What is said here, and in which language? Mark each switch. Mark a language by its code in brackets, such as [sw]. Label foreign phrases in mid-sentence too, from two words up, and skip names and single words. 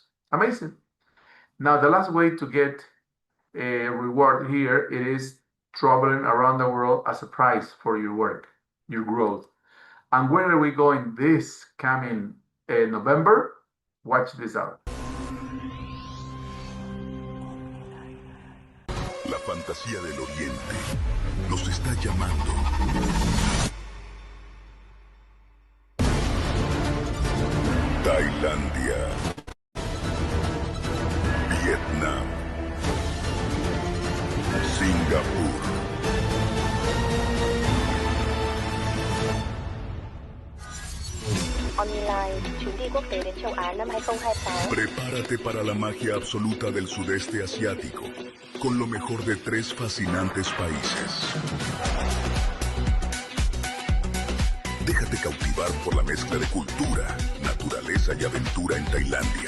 [en] Amazing. Now, the last way to get a reward here, it is traveling around the world as a prize for your work, your growth. And where are we going this coming November? Watch this out. [es] La fantasía del Oriente nos está llamando. Tailandia, Vietnam, Singapur. Omnilife, [vi] chuyến đi quốc tế đến châu Á năm 2026. [es] Prepárate para la magia absoluta del sudeste asiático, con lo mejor de 3 fascinantes países. Déjate cautivar por la mezcla de cultura, naturaleza y aventura en Tailandia.